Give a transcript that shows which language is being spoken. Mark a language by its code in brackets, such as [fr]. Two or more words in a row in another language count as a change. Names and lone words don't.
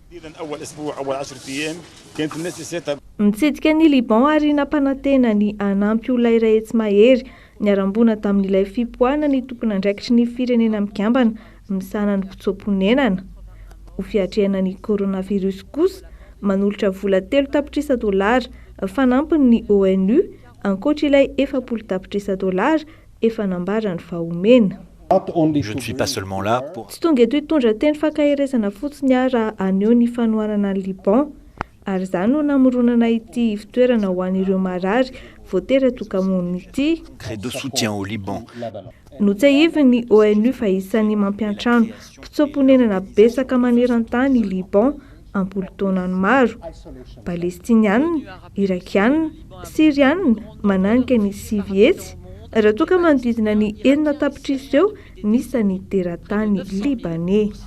[mg] Mitsidika ny Liban ary nampanantena ny anampy olona iray etsy mahery niarambona tamin'ilay fipoahana ny tompona andraikitry ny firenena mikambana misana ny mpitsoponenana. Ho fiatrehana ny coronavirus kosa manolotra vola 3 tapitrisa dolara fanampiny ny ONU ankoatra ilay 40 tapitrisa dolara efa nambarany fahomena. [fr] Je ne suis pas seulement là pour... [mg] Tsy tonga eto hitondra teny fankahirizana fotsiny raha aneo ny fanohanana ny Liban ary izany no namoronana ity fitoerana ho an'ireo marary voatery tokamony ity. [fr] de soutien au Liban. [mg] Notsahivy ny ONU fa isan'ny mampiantrano mpitsoponenana betsaka maneran-tany i Liban ampolo taonany maro. Palestinianina, Irakianina, Sirianina mananika ny sivy etsy raha toa ka manodidina ny 4 tapitrisa eo nisan'ny teratany libanais.